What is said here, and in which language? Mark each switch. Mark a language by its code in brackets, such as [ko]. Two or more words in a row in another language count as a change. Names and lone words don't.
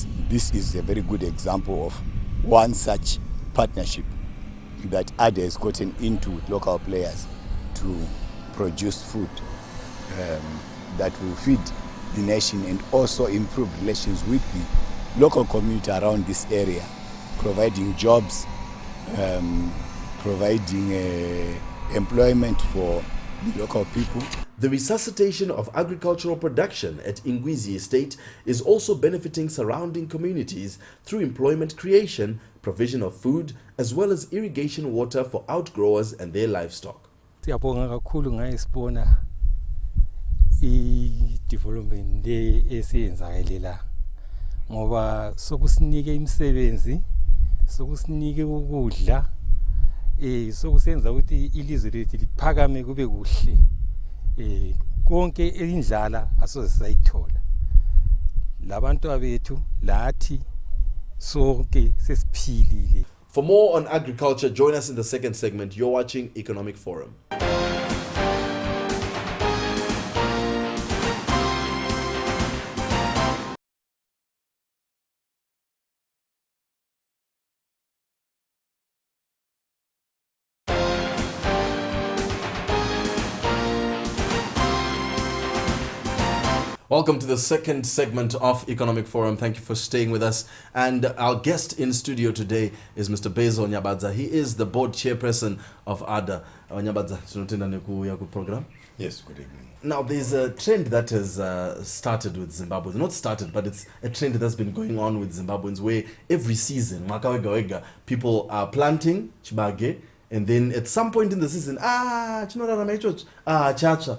[en] This is a very good example of one such partnership that Arda has gotten into with local players to produce food that will feed the nation and also improve relations with the local community around this area, providing jobs, providing employment for the local people. The resuscitation of agricultural production at Ingwizi Estate is also benefiting surrounding communities through employment creation, provision of food, as well as irrigation water for outgrowers and their livestock. [nd] Siyabonga kakhulu ngayisibona i-development le esiyenzakelela ngoba sokusinike imisebenzi, sokusinike ukudla, sokusenza ukuthi ilizwe lethu liphakame kube kuhle. Konke indlala asoze sayithola. Labantu abethu lathi sonke sesiphilile. [en] For more on agriculture, join us in the second segment. You're watching Economic Forum. Welcome to the second segment of Economic Forum. Thank you for staying with us. And our guest in studio today is Mr. Bezo Nyabadza. He is the board chairperson of Arda. [sn] Nyabadza, tunatenda nikuya ku program. [en] Yes, good evening. Now, there's a trend that has started with Zimbabwe. Not started, but it's a trend that's been going on with Zimbabweans where every season, people are planting chibage, and then at some point in the season, chacha.